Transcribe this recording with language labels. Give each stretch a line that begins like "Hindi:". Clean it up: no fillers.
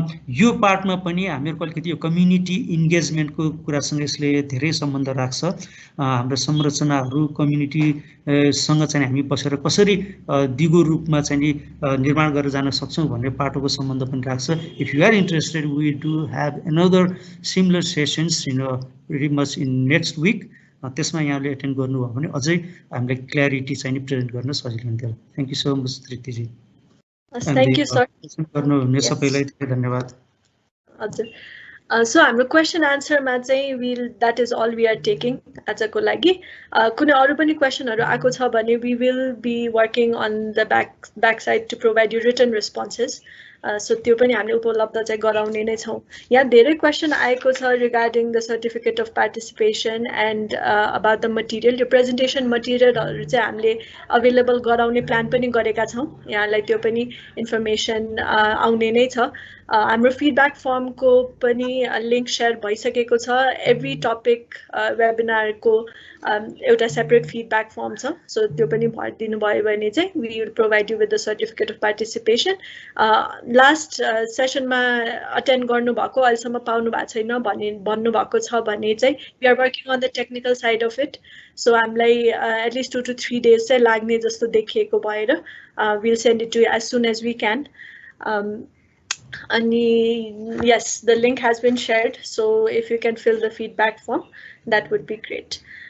Nepali: यो पार्टमा पनि हामीहरूको अलिकति यो कम्युनिटी इन्गेजमेन्टको कुरासँग यसले धेरै सम्बन्ध राख्छ। हाम्रो संरचनाहरू कम्युनिटीसँग चाहिँ हामी बसेर कसरी दिगो रूपमा चाहिँ नि निर्माण गरेर जान सक्छौँ भन्ने पाटोको सम्बन्ध पनि राख्छ।
English: If you are interested we do have another similar sessions very much in next week.
Nepali: त्यसमा यहाँले एटेन्ड गर्नुभयो भने अझै हामीले क्ल्यारिटी चाहिँ नि प्रेजेन्ट गर्न सजिलो हुन्थ्यो।
English: Thank you so much तृप्तिजी। Thank you, sir.
Nepali: गर्नुहुने सबैलाई धेरै धन्यवाद। हजुर, सो हाम्रो क्वेसन आन्सरमा चाहिँ
English: that is all we are taking
Nepali: आजको लागि। कुनै अरू पनि क्वेसनहरू आएको छ भने
English: we will be working on the back side to provide you written responses.
Nepali: So त्यो पनि हामीले उपलब्ध चाहिँ गराउने नै छौँ। यहाँ धेरै क्वेसन आएको छ
English: Regarding the certificate of participation and about the material.
Nepali: यो प्रेजेन्टेसन मटेरियलहरू चाहिँ हामीले अभाइलेबल गराउने प्लान पनि गरेका छौँ। यहाँलाई त्यो पनि इन्फर्मेसन आउने नै छ। हाम्रो फिडब्याक फर्मको पनि लिङ्क सेयर भइसकेको छ। एभ्री टपिक वेबिनारको एउटा सेपरेट फिडब्याक फर्म छ, सो त्यो पनि भरिदिनु भयो भने चाहिँ
English: We will provide you with the certificate of participation.
Nepali: Last सेसनमा attend गर्नुभएको अहिलेसम्म पाउनु भएको छैन भन्नुभएको छ भने चाहिँ
English: We are working on the technical side of it.
Nepali: So हामीलाई एटलिस्ट 2 to 3 days चाहिँ लाग्ने जस्तो देखिएको भएर
English: Will send it to you as soon as we can. And yes, the link has been shared, so if you can fill the feedback form, that would be great.